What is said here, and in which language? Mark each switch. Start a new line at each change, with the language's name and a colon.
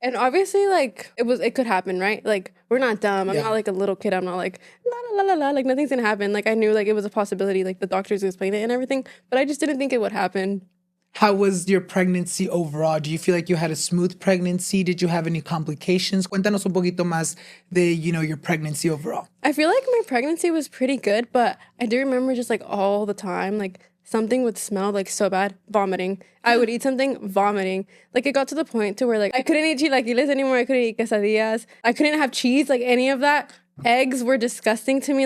English: And obviously, like, it could happen, right? Like, we're not dumb. I'm not, like, a little kid. I'm not, like, la, la, la, la, la. Like, nothing's going to happen. Like, I knew, like, it was a possibility. Like, the doctors explained it and everything. But I just didn't think it would happen. How was your pregnancy overall? Do you feel like you had a smooth pregnancy? Did you have any complications?
Spanish: Cuéntanos un poquito más de,
English: your pregnancy overall. I feel like my pregnancy was pretty good, but I do remember just like all the time, like something would smell like so bad, vomiting. I would eat something, vomiting. Like it got to the point to where like I couldn't eat chilaquiles anymore. I couldn't eat quesadillas. I couldn't have cheese, like any of that. Eggs were disgusting to me.